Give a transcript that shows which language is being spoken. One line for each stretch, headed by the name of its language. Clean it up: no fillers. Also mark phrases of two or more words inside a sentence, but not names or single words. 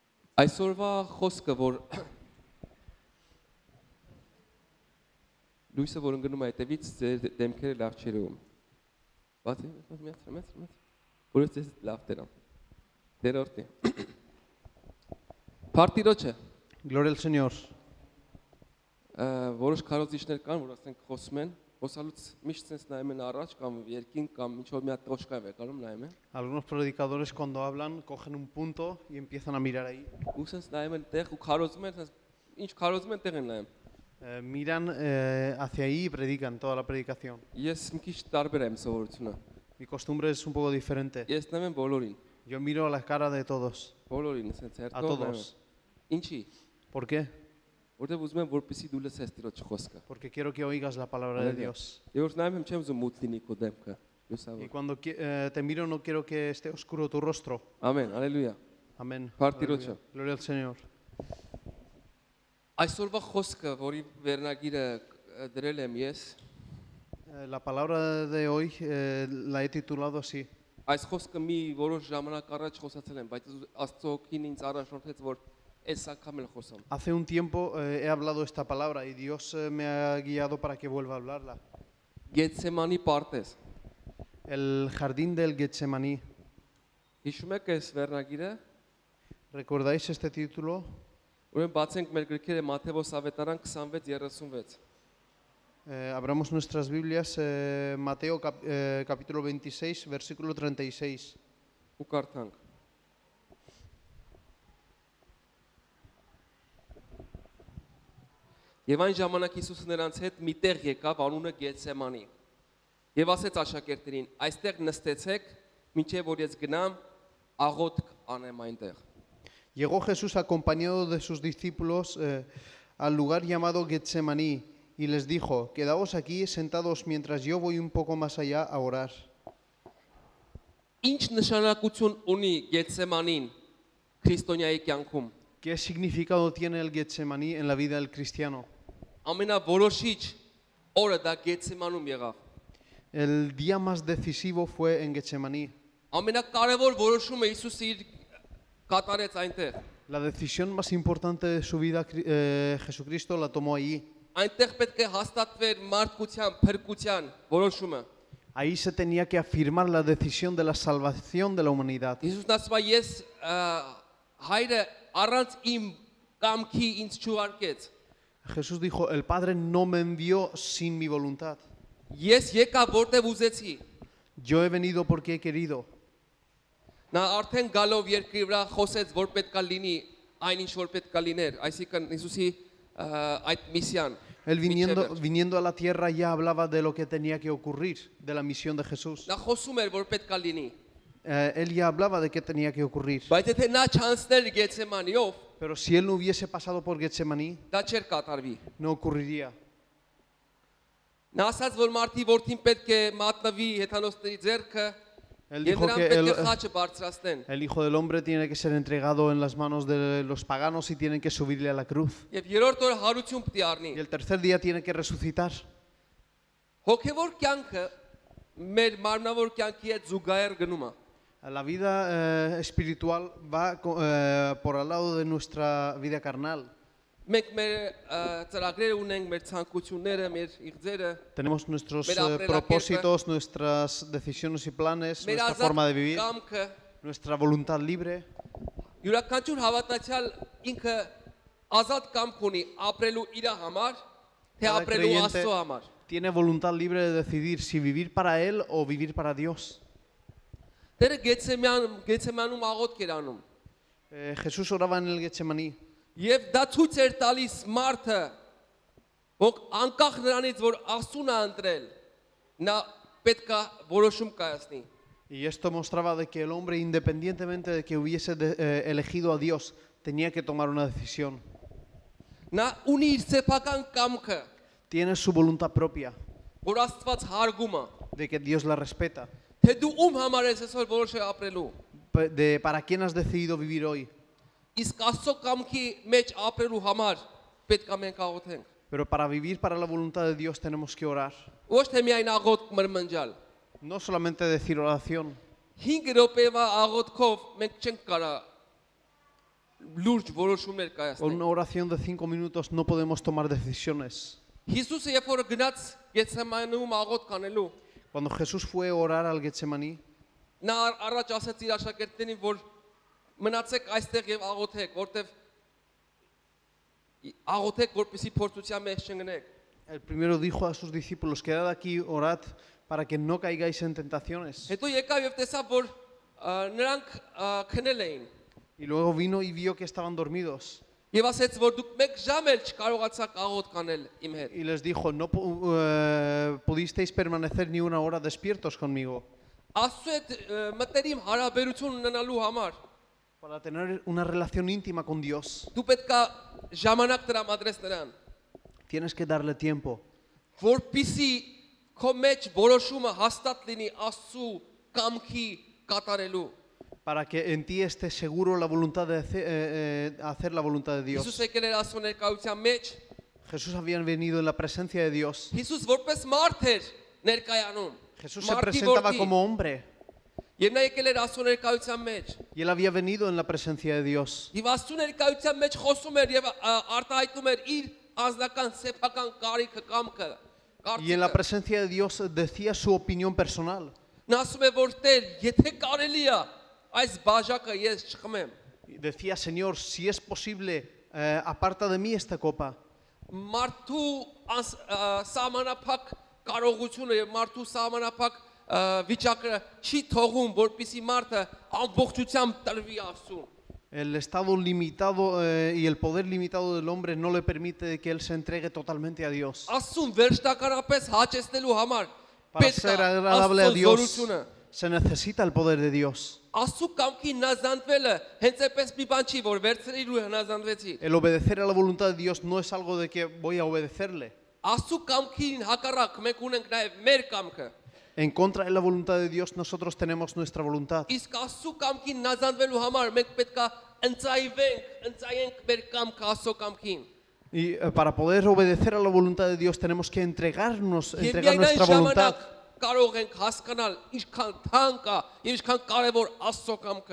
Armenian: Այսօրվա խոսքը, որ լույսը որ ընկնում է այդտեղից ձեր դեմքերը լավ չեր ուղում։ Բացի, որը ձեզ լավ դերամ։ Դերորդի։ Պարտիրոջը,
Spanish: Gloria al Señor.
Armenian: որոշ քարոզիչներ կան, որ ասենք խոսում են, խոսալուց միշտ sense նայում են առաջ կամ երկին կամ ինչ որ մի հատ տոշկա է վեկանում նայում են։
Spanish: Algunos predicadores cuando hablan cogen un punto y empiezan a mirar ahí.
Armenian: Ու sense նայում են տեղ ու քարոզում են, sense ինչ քարոզում են տեղ են նայում։
Spanish: Miran hacia ahí y predican toda la predicación.
Armenian: Ես մի քիչ տարբեր եմ սովորությունը։
Spanish: Mi costumbre es un poco diferente.
Armenian: Ես նայում եմ բոլորին։
Spanish: Yo miro a la cara de todos,
Armenian: Բոլորին, sense
Spanish: a
Armenian: հերթով նայում։
Spanish: todos.
Armenian: Ինչի։
Spanish: ¿Por qué?
Armenian: Որտեղ ուզում եմ որպեսի դու լսես Տիրոջ խոսքը։
Spanish: Porque quiero que oigas la palabra de Dios.
Armenian: Եվ նայում եմ չեմ ուզում մութ լինի քո դեմքը։
Spanish: Y
Armenian: Լուսավոր։
Spanish: cuando te miro no quiero que esté oscuro tu rostro.
Armenian: Ամեն, allelujah։
Spanish: Amén.
Armenian: Պարտիրոջը։
Spanish: Gloria al Señor.
Armenian: Այսօրվա խոսքը, որի վերնագիրը դրել եմ ես,
Spanish: La palabra de hoy la he titulado así.
Armenian: այս խոսքը մի որոշ ժամանակ առաջ խոսացել եմ, բայց Աստծո օգին ինձ առաջնորդեց, որ այս անգամ էլ խոսամ։
Spanish: Hace un tiempo he hablado esta palabra y Dios me ha guiado para que vuelva a hablarla.
Armenian: Գեթսեմանի պարտեզ։
Spanish: El jardín del Getsemaní.
Armenian: Հիշում եք այս վերնագիրը։
Spanish: ¿Recordáis este título?
Armenian: Ուրեմն բացենք մեր գրքերը Մատթեոս ավետարան 26:36։
Spanish: Abramos nuestras Biblias, Mateo capítulo 26, versículo 36.
Armenian: Ու կարդանք։ Եվ այն ժամանակ Հիսուսը նրանց հետ մի տեղ եկավ, անունը Գեթսեմանի։ Եվ ասեց աշակերտներին. այստեղ նստեցեք, մինչև որ ես գնամ, աղոթք անեմ այնտեղ։
Spanish: Llegó Jesús acompañado de sus discípulos al lugar llamado Getsemaní y les dijo: quedaos aquí sentados mientras yo voy un poco más allá a orar.
Armenian: Ինչ նշանակություն ունի Գեթսեմանին քրիստոնյայի կյանքում։
Spanish: ¿Qué significado tiene el Getsemaní en la vida del cristiano?
Armenian: Ամենավորոշիչ օրը դա Գեթսեմանում եղավ։
Spanish: El día más decisivo fue en Getsemaní.
Armenian: Ամենակարևոր որոշումը Հիսուսը իր կատարեց այնտեղ։
Spanish: La decisión más importante de su vida Jesucristo la tomó allí.
Armenian: Այնտեղ պետք է հաստատվեր մարդկության, փրկության որոշումը։
Spanish: Ahí se tenía que afirmar la decisión de la salvación de la humanidad.
Armenian: Հիսուսն ասում է ես հայրը առանց իմ կամքի ինձ չուղարկեց։
Spanish: Jesús dijo: el Padre no me envió sin mi voluntad.
Armenian: Ես եկա որտեղ ուզեցի։
Spanish: Yo he venido porque he querido.
Armenian: Նա արդեն գալով երկրի վրա խոսեց, որ պետքա լինի այն ինչ որ պետքա լիներ, այսինքն Հիսուսի այդ միսիան։
Spanish: Él viniendo a la tierra ya hablaba de lo que tenía que ocurrir, de la misión de Jesús.
Armenian: Նա խոսում էր, որ պետքա լինի։
Spanish: Él ya hablaba de qué tenía que ocurrir.
Armenian: Բայց եթե նա չանցներ Գեթսեմանիով,
Spanish: Pero si él no hubiese pasado por Getsemaní,
Armenian: դա չէր կատարվի։
Spanish: no ocurriría.
Armenian: Նա ասաց, որ մարդի որդին պետք է մատնվի հեթանոսների ձեռքը
Spanish: Él
Armenian: եւ
Spanish: dijo
Armenian: նրան
Spanish: que
Armenian: պետք է խաչը բարձրացնեն։
Spanish: el Hijo del Hombre tiene que ser entregado en las manos de los paganos y tienen que subirle a la cruz.
Armenian: Եվ երրորդ օրը հարություն պետք է առնի։
Spanish: Y el tercer día tiene que resucitar.
Armenian: Հոգևոր կյանքը մեր մարմնավոր կյանքի հետ զուգահեռ գնում է։
Spanish: La vida espiritual va por al lado de nuestra vida carnal.
Armenian: Մենք մեր ծրագրերը ունենք, մեր ցանկությունները, մեր իղձերը,
Spanish: Tenemos nuestros Mira, propósitos, nuestras decisiones y planes,
Armenian: մեր
Spanish: nuestra forma de
Armenian: ազատ
Spanish: vivir,
Armenian: կամքը,
Spanish: nuestra voluntad libre.
Armenian: յուրաքանչյուր հավատացյալ ինքը ազատ կամք ունի ապրելու իր համար, թե
Spanish: Cada
Armenian: ապրելու
Spanish: creyente
Armenian: Աստծո համար։
Spanish: tiene voluntad libre de decidir si vivir para Él o vivir para Dios.
Armenian: Տերը Գեթսեմանում աղոթք էր անում։
Spanish: Jesús oraba en el Getsemaní.
Armenian: Եվ դա ցույց էր տալիս մարդը, որ անկախ նրանից, որ Աստծուն է ընտրել, նա պետքա որոշում կայացնի։
Spanish: Y esto mostraba de que el hombre, independientemente de que hubiese elegido a Dios, tenía que tomar una decisión.
Armenian: Նա ունի իր սեփական կամքը,
Spanish: Tiene su voluntad propia,
Armenian: որ Աստված հարգում է։
Spanish: de que Dios la respeta.
Armenian: Թե դու ում համար ես այսօր որոշել ապրելու։
Spanish: De para quién has decidido vivir hoy.
Armenian: Իսկ Աստծո կամքի մեջ ապրելու համար պետք է մենք աղոթենք։
Spanish: Pero para vivir para la voluntad de Dios tenemos que orar.
Armenian: Ոչ թե միայն աղոթք մրմնջալ։
Spanish: No solamente decir oración.
Armenian: 5 րոպեվա աղոթքով մենք չենք կարա լուրջ որոշումներ
Spanish: Con
Armenian: կայացնենք։
Spanish: una oración de 5 minutos no podemos tomar decisiones.
Armenian: Հիսուսը երբ որ գնաց Գեթսեմանում աղոթք անելու,
Spanish: Cuando Jesús fue a orar al Getsemaní,
Armenian: նա առաջ ասաց իր աշակերտներին, որ մնացեք այստեղ եւ աղոթեք, որտեվ աղոթեք, որպեսզի փորձության մեջ չընկնեք։
Spanish: el primero dijo a sus discípulos, quedad aquí, orad para que no caigáis en tentaciones.
Armenian: Հետո եկավ եւ տեսավ, որ նրանք քնել էին։
Spanish: Y luego vino y vio que estaban dormidos.
Armenian: Եվ ասեց, որ դուք մեկ ժամ էլ չկարողացաք աղոթք անել իմ հետ։
Spanish: Y les dijo, no pudisteis permanecer ni una hora despiertos conmigo.
Armenian: Աստծո հետ մտերիմ հարաբերություն ունենալու համար
Spanish: Para tener una relación íntima con Dios,
Armenian: դու պետք է ժամանակ տրամադրես նրան,
Spanish: tienes que darle tiempo.
Armenian: որպեսզի քո մեջ որոշումը հաստատ լինի Աստծո կամքի կատարելու։
Spanish: Para que en ti esté seguro la voluntad de hacer la voluntad de
Armenian: Հիսուս
Spanish: Dios.
Armenian: եկել էր Աստծո ներկայության մեջ,
Spanish: Jesús había venido en la presencia de Dios.
Armenian: Հիսուս որպես մարդ էր ներկայանում։
Spanish: Jesús se
Armenian: Մարդի
Spanish: presentaba
Armenian: որդի։
Spanish: como hombre
Armenian: Եվ նա եկել էր Աստծո ներկայության մեջ։
Spanish: y él había venido en la presencia de Dios.
Armenian: Եվ Աստծո ներկայության մեջ խոսում էր եւ արտահայտում էր իր ազնական սեփական կարիքը կամքը։
Spanish: Y en la
Armenian: կարծիքը։
Spanish: presencia de Dios decía su opinión personal.
Armenian: Նա ասում է, որ Տեր, եթե կարելի է, այս բաժակը ես չխմեմ։
Spanish: Y decía, Señor, si es posible, aparta de mí esta copa.
Armenian: Մարդու սահմանափակ կարողությունը եւ մարդու սահմանափակ վիճակը չի թողում, որպեսզի մարդը ամբողջությամբ տրվի Աստծուն։
Spanish: El estado limitado y el poder limitado del hombre no le permite que él se entregue totalmente a Dios.
Armenian: Աստծուն վերջնականապես հաճեցնելու համար
Spanish: Para
Armenian: պետք
Spanish: ser
Armenian: է
Spanish: agradable a
Armenian: Աստծո
Spanish: Dios
Armenian: զորությունը։
Spanish: se necesita el poder de Dios.
Armenian: Աստծո կամքի հնազանդվելը հենց այնպես մի բան չի, որ վերցրիր ու հնազանդվեցի։
Spanish: El obedecer a la voluntad de Dios no es algo de que voy a obedecerle.
Armenian: Աստծո կամքին հակառակ մենք ունենք նաև մեր կամքը։
Spanish: En contra de la voluntad de Dios nosotros tenemos nuestra voluntad.
Armenian: Իսկ Աստծո կամքին հնազանդվելու համար մենք պետք է ընծայենք մեր կամքը Աստծո կամքին։
Spanish: Y para poder obedecer a la voluntad de Dios tenemos que entregarnos,
Armenian: Եվ
Spanish: entregar
Armenian: միայն այն
Spanish: nuestra voluntad.
Armenian: ժամանակ կարող ենք հասկանալ ինչքան թանկ է եւ ինչքան կարեւոր Աստծո կամքը։